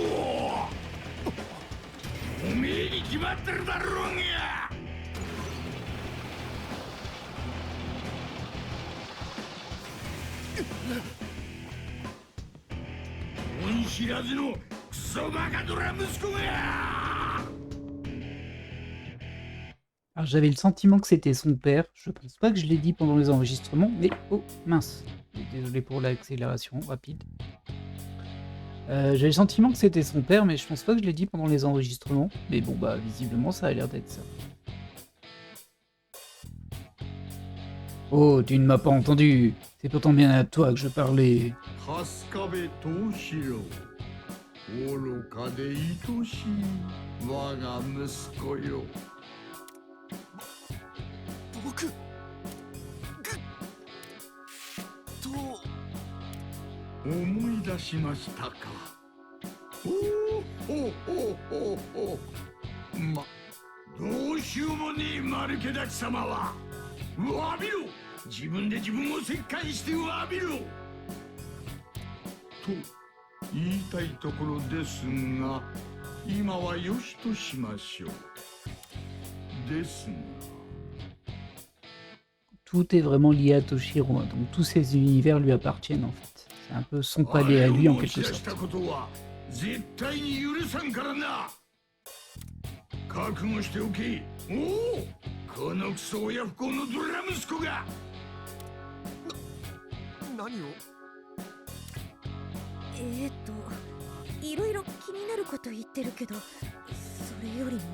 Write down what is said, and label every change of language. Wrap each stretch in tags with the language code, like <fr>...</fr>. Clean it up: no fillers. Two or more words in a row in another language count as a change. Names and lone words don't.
<ja>おめえに決まってるだろうが。恩知らずのクソバカドラ息子が。</ja> <fr>Alors j'avais le sentiment que c'était son père, je pense pas que je l'ai dit pendant les enregistrements, mais oh mince, désolé pour l'accélération rapide. J'avais le sentiment que c'était son père, mais je pense pas que je l'ai dit pendant les enregistrements, mais bon bah visiblement ça a l'air d'être ça. Oh, tu ne m'as pas entendu, c'est pourtant bien à toi que je parlais.</fr> <ja>愚かで愛しい我が息子よ。僕と思い出しましたか。おおほほほほ。ま、どうしようもねえ丸けだち様は。詫びろ。自分で自分を折檻して詫びろ。と言いたいところですが、今はよしとしましょう。ですが。</ja> <fr>Tout est vraiment lié à Toshiro, hein, donc tous ces univers lui appartiennent en fait. C'est un peu son palais à lui en quelque sorte.</fr> <ja>絶対に許さんからな。覚悟しておけ。おお、このクソ親不孝のドラ息子が。何を？いろいろ気になること言ってるけど、それよりも</ja>